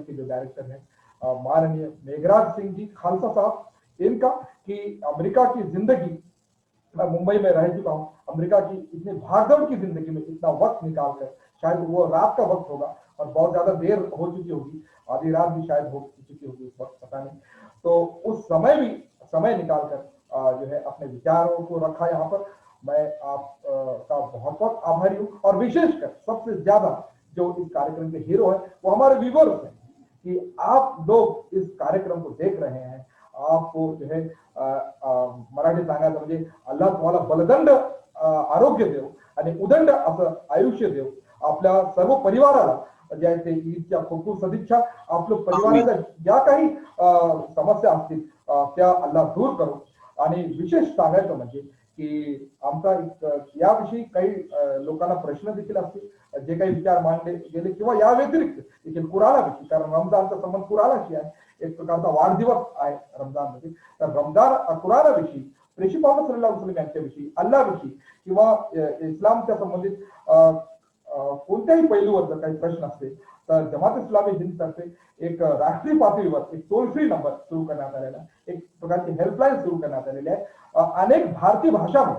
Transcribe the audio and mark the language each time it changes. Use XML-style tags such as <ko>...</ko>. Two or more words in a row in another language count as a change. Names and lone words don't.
<hi>के जो डायरेक्टर हैं माननीय मेघराज सिंह जी खालसा साहब, इनका कि अमेरिका की जिंदगी, मैं मुंबई में रह चुका हूँ, अमेरिका की इतनी भागदौड़ की जिंदगी में इतना वक्त निकाल कर, शायद वो रात का वक्त होगा और बहुत ज्यादा देर हो चुकी होगी, आधी रात भी शायद हो चुकी होगी उस वक्त, पता नहीं, तो उस समय भी समय निकाल कर जो है अपने विचारों को रखा यहाँ पर. मैं आप का बहुत बहुत आभारी हूँ. और विशेषकर सबसे ज्यादा जो इस कार्यक्रम के हीरो है वो हमारे व्यूवर्स हैं कि आप लोग इस कार्यक्रम को देख रहे हैं. आपको जो है</hi> <mr>मराठी सांगायचं म्हणजे अल्लाह तुम्हाला बलदंड आरोग्य देव आणि उदंड असं आयुष्य देव. आपल्या सर्व परिवाराला जे आहे ते ईदच्या खूप खूप सदिच्छा. आपल्या परिवाराच्या ज्या काही समस्या असतील त्या अल्लाह दूर करो. आणि विशेष सांगायचं म्हणजे की आमचा याविषयी काही लोकांना प्रश्न देखील असतील, जे काही विचार मांडले गेले किंवा या व्यतिरिक्त देखील कुराणाविषयी, कारण रमजानचा संबंध कुराणाशी आहे, एक प्रकारचा वाढदिवस आहे रमजानमध्ये. तर रमजान कुराणाविषयी, प्रेषित मोहम्मद</mr> <ar>صلى الله عليه وسلم</ar> <mr>यांच्याविषयी, अल्लाहविषयी किंवा इस्लामच्या संबंधित कोणत्याही पैलूवर जर काही प्रश्न असतील तर जमात इस्लामी हिंद तर्फे एक राष्ट्रीय पातळीवर एक</mr> <en>toll free number</en> <mr>सुरू करण्यात आलेला, एक प्रकारची हेल्पलाईन सुरू करण्यात आलेली आहे अनेक भारतीय भाषांमध्ये.</mr>